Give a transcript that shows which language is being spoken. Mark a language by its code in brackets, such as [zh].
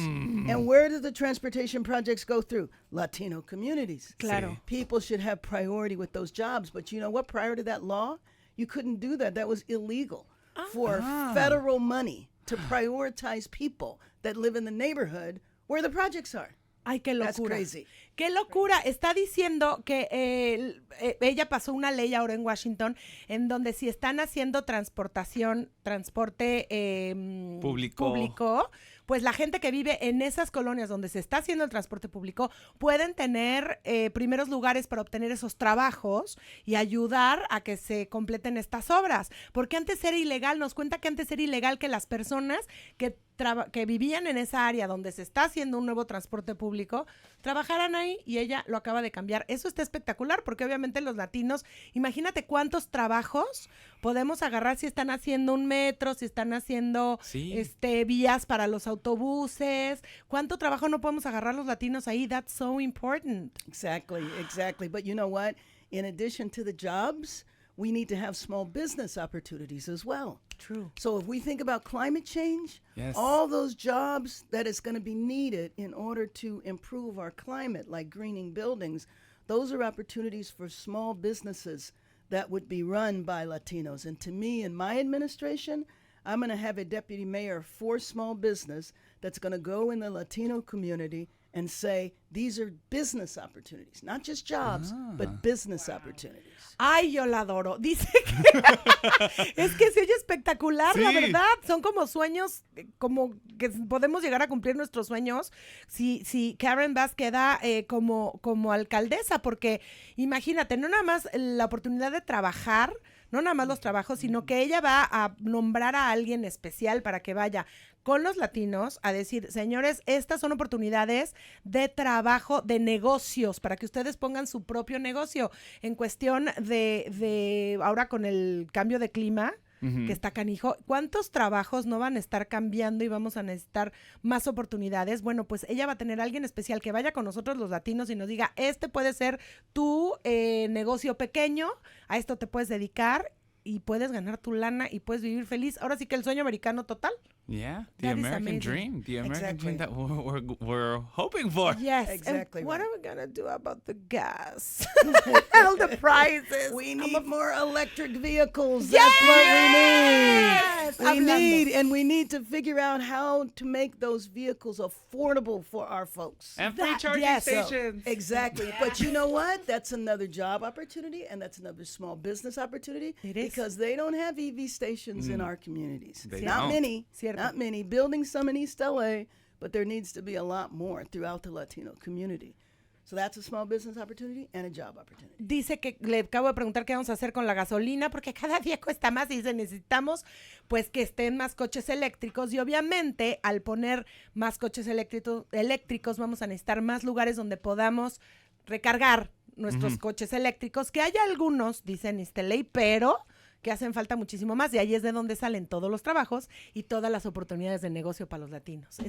[en] And where do the transportation projects go through? Latino communities. [es] Claro. [en] People should have priority with those jobs. But you know what? Prior to that law, you couldn't do that. That was illegal for federal money to prioritize people that live in the neighborhood where the projects are. [es] Ay, qué locura. [en] That's crazy. [es] Qué locura. Está diciendo que ella pasó una ley ahora en Washington en donde si están haciendo transporte público, pues la gente que vive en esas colonias donde se está haciendo el transporte público pueden tener primeros lugares para obtener esos trabajos y ayudar a que se completen estas obras. Porque antes era ilegal, nos cuenta que antes era ilegal que las personas que vivían en esa área donde se está haciendo un nuevo transporte público trabajaran ahí y ella lo acaba de cambiar. Eso está espectacular porque obviamente los latinos, imagínate cuántos trabajos podemos agarrar si están haciendo un metro, si están haciendo vías para los autobuses. ¿Cuánto trabajo no podemos agarrar los latinos ahí? [en] That's so important. Exactly. But you know what? In addition to the jobs, we need to have small business opportunities as well. True. So if we think about climate change, all those jobs that is going to be needed in order to improve our climate, like greening buildings, those are opportunities for small businesses that would be run by Latinos. And to me, in my administration, I'm going to have a deputy mayor for small business that's going to go in the Latino community and say, these are business opportunities, not just jobs, but business opportunities. [es] Ay, yo la adoro. Dice que es que se oye espectacular, la verdad. Son como sueños, como que podemos llegar a cumplir nuestros sueños si Karen Bass queda como alcaldesa, porque imagínate, no nada más la oportunidad de trabajar, no nada más los trabajos, sino que ella va a nombrar a alguien especial para que vaya con los latinos a decir, señores, estas son oportunidades de trabajo, de negocios, para que ustedes pongan su propio negocio. En cuestión de ahora con el cambio de clima, que está canijo, ¿cuántos trabajos no van a estar cambiando y vamos a necesitar más oportunidades? Bueno, pues ella va a tener a alguien especial que vaya con nosotros los latinos y nos diga, este puede ser tu negocio pequeño, a esto te puedes dedicar y puedes ganar tu lana y puedes vivir feliz. Ahora sí que el sueño americano total. [en] Yeah, the That is American amazing. dream. The American Exactly. dream that we're hoping for. Yes. Exactly And what right. are we going to do about the gas? All the prices. We need more electric vehicles. Yes! That's what we need. [es] Hablando. [en] We need to figure out how to make those vehicles affordable for our folks. And free That- charging yes. stations. Exactly. But you know what? That's another job opportunity, and that's another small business opportunity. It is. Because they don't have EV stations in our communities. They Not don't. many. [es] Cierto. [en] Not many. Building some in East LA, but there needs to be a lot more throughout the Latino community. So that's a small business opportunity and a job opportunity. [es] Dice que le acabo de preguntar qué vamos a hacer con la gasolina, porque cada día cuesta más y dice, necesitamos pues que estén más coches eléctricos y obviamente al poner más coches eléctricos vamos a necesitar más lugares donde podamos recargar nuestros coches eléctricos, que hay algunos, dicen ley, pero que hacen falta muchísimo más, y ahí es de donde salen todos los trabajos y todas las oportunidades de negocio para los latinos.